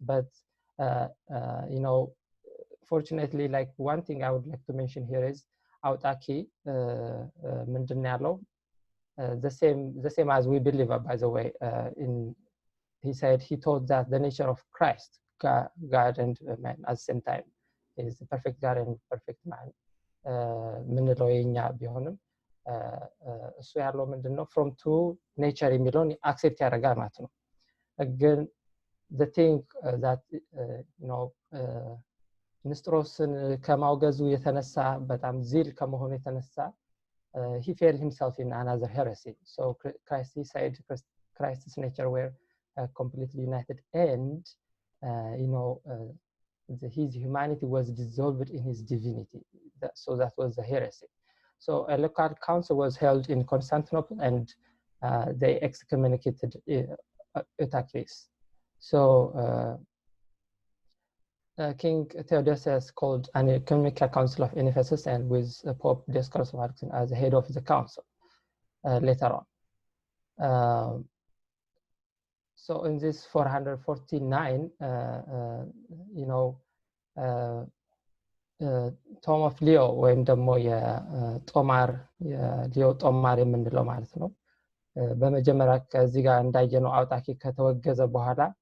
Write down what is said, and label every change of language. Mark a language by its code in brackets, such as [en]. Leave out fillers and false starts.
[en] But fortunately, like one thing I would like to mention here is [am] አውጣቂ ምንድን ነው ያለው? [en] The same as we believe, by the way. He said he taught that the nature of Christ, God and man, at the same time, is the perfect God and perfect man. [am] ምንለው የኛ ቢሆንም እሱ ያለው ምንድነው from two nature የሚለውን አክሴፕት ያደርጋል ማለት ነው። ግን the thing that ንስጥሮስን ከማውገዙ የተነሳ በጣም ዚል ከመሆኑ የተነሳ [en] he failed himself in another heresy. So he said Christ's nature were completely united, and his humanity was dissolved in his divinity. So that was the heresy. So a local council was held in Constantinople, and they excommunicated Eutyches. So King Theodosius called an ecumenical council of Ephesus, and with Pope Dioscorus of Alexandria as the head of the council later on. So in this 449, [am] ቶም ኦፍ ሊዮ ወይም ደግሞ የሊዮ ጦማር የምንለው ማለት ነው። በመጀመሪያ ከዚህ ጋር እንዳየነው አውጣቂ ከተወገዘ በኋላ